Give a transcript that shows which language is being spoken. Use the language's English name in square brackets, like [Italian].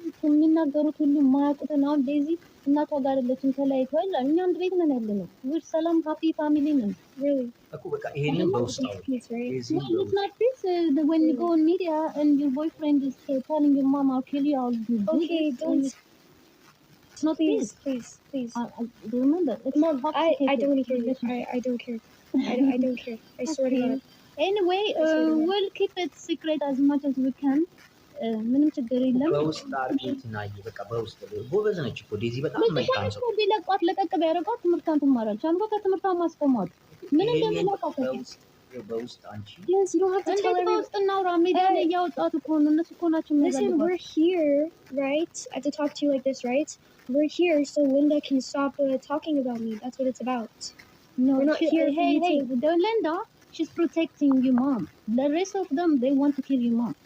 [Amharic] የሚናገሩት ሁሉ ማያውቁትን አሁን ዴዚ እናቷ ጋር አይደለችም ተለያይተዋል። እኛ አንድ ቤት ነን ያለነው ውድ ሰላም ሃፒ ፋሚሊ ነን እኮ በቃ ይሄንን በውስጥ ነው [English] when you go on media and your boyfriend is telling your mom I'll kill you I'll do okay don't it's not please remember it's Mom, I don't hear you. I don't care. I don't care. I swear to God. Anyway we'll keep it secret as much as we can [Amharic] ምንም ችግር የለም። በውስጥ አርጌት ናይ በቃ በውስጥ ጎበዝ ነች እኮ ዴዚ በጣም መልካም ሰው ቢለቋት ለቀቅ ቢያደርጓት ትምህርቷን ትማራለች። አንተ ከትምህርቷን ማስቆማት ምን እንደሚለቋት በውስጥ አንቺ [English] Yes, you don't have to tell everyone. [Amharic] በውስጥ እናውራ ሚዲያ ላይ ያወጣት እኮ ነው እነሱ እኮ ናቸው [English] Listen, we're here, right? I have to talk to you like this, right? We're here so Linda can stop talking about me. That's what it's about. No, we're not here for you to... Linda, she's protecting your mom. The rest of them, they want to kill your mom.